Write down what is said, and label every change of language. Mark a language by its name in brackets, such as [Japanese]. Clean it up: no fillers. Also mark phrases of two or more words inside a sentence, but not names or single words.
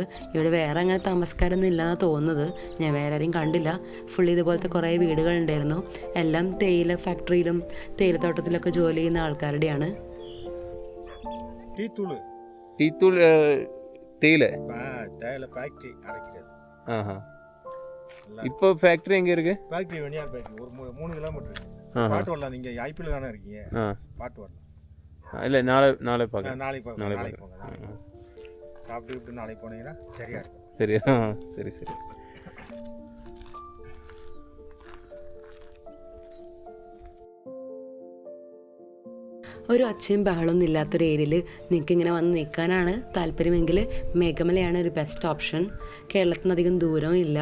[Malayalam] ഇവിടെ വേറെ അങ്ങനെ താമസക്കാരൊന്നും ഇല്ലെന്നാണ് തോന്നുന്നത്. ഞാൻ വേറെ ആരെയും കണ്ടില്ല. ഫുള്ള് ഇതുപോലത്തെ കുറേ വീടുകളുണ്ടായിരുന്നു. എല്ലാം തേയില ഫാക്ടറിയിലും തേയിലത്തോട്ടത്തിലൊക്കെ ജോലി ചെയ്യുന്ന ആൾക്കാരുടെയാണ്. [Tamil] இப்போ ஃபேக்டரி எங்க இருக்கு? ஃபேக்டரி வெனியார் ஃபேக்டரி ஒரு 3 கிலோமீட்டர் இருக்கு. பாட்டு வரலாம். நீங்க ஐபிஎல் தானே இருக்கீங்க? பாட்டு வரலாம். இல்லை நாளை பார்க்க. நாளைக்கு போங்க. சாப்பிட்டு நாளைக்கு போனீங்கன்னா சரியா இருக்கும். சரி. [Malayalam] ഒരു ഒച്ചയും ബഹളമൊന്നും ഇല്ലാത്തൊരു ഏരിയയിൽ നിങ്ങൾക്ക് ഇങ്ങനെ വന്ന് നിൽക്കാനാണ് താല്പര്യമെങ്കിൽ മേഘമലയാണ് ഒരു ബെസ്റ്റ് ഓപ്ഷൻ. കേരളത്തിൽ നിന്ന് അധികം ദൂരവും ഇല്ല.